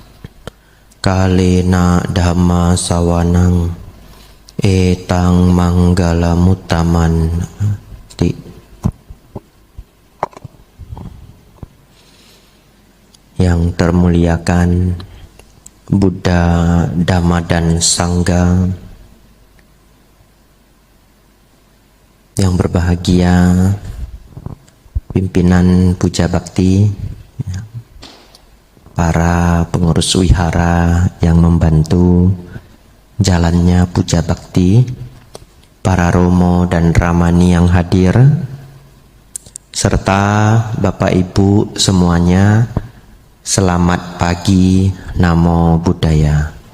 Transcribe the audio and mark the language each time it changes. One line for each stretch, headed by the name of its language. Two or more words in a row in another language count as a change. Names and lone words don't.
Pali: Kalena dhamma sawanang etang manggala mutaman.
Indonesian: Yang termuliakan Buddha, Dhamma dan Sangha, yang berbahagia pimpinan Puja Bakti, para pengurus wihara yang membantu jalannya Puja Bakti, para romo dan ramani yang hadir, serta Bapak Ibu semuanya, selamat pagi,
Pali: Namo Buddhaya.